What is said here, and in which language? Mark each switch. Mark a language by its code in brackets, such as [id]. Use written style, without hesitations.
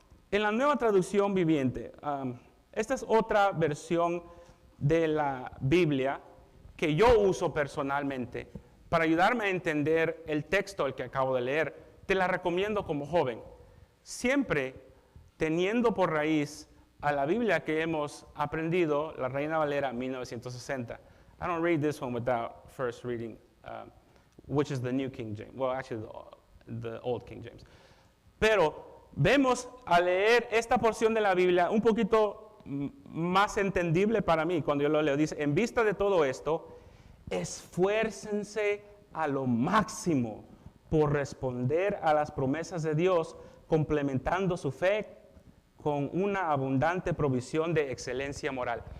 [es] En la Nueva Traducción Viviente, esta es otra versión de la Biblia que yo uso personalmente para ayudarme a entender el texto el que acabo de leer. Te la recomiendo como joven, siempre teniendo por raíz a la Biblia que hemos aprendido, la Reina Valera 1960. [en] I don't read this one without first reading, which is the New King James. Well, actually, the Old King James. [es] Pero vemos al leer esta porción de la Biblia un poquito más entendible para mí cuando yo lo leo. Dice, en vista de todo esto, esfuércense a lo máximo por responder a las promesas de Dios, complementando su fe con una abundante provisión de excelencia moral.